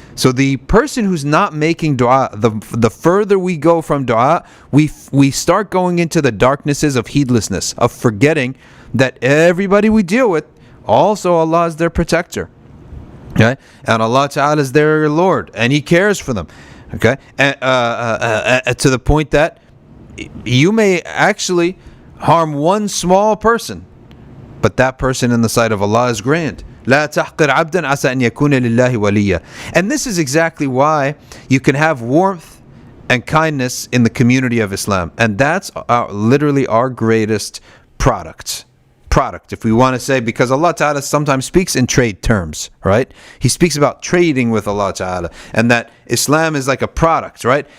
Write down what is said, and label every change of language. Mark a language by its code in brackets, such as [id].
[en] So the person who's not making dua, the further we go from dua, we start going into the darknesses of heedlessness, of forgetting that everybody we deal with, also Allah is their protector. Okay? And Allah Ta'ala is their Lord, and He cares for them. Okay? And to the point that you may actually harm one small person, but that person in the sight of Allah is grand. [ar] لا تحقر عبدا عسى أن يكون لله وليا. [en] And this is exactly why you can have warmth and kindness in the community of Islam. And that's literally our greatest product, if we want to say, because Allah Ta'ala sometimes speaks in trade terms, right? He speaks about trading with Allah Ta'ala, and that Islam is like a product, right?